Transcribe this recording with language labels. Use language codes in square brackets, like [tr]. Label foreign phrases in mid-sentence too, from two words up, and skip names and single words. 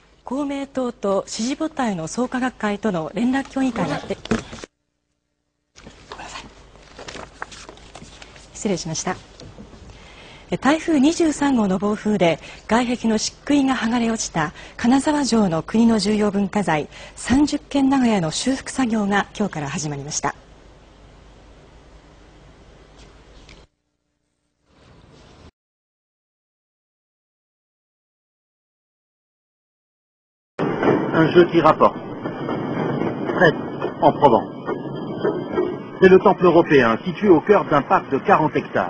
[ja] 公明党と支持母体の創価学会との連絡協議会が失礼しました。台風23号の暴風で外壁の漆喰が剥がれ落ちた金沢城の国の重要文化財30軒長屋の修復作業が今日から始まりました。 [fr] Un jeu qui rapporte. Prête, en Provence. C'est le temple européen, situé au cœur d'un parc de 40 hectares.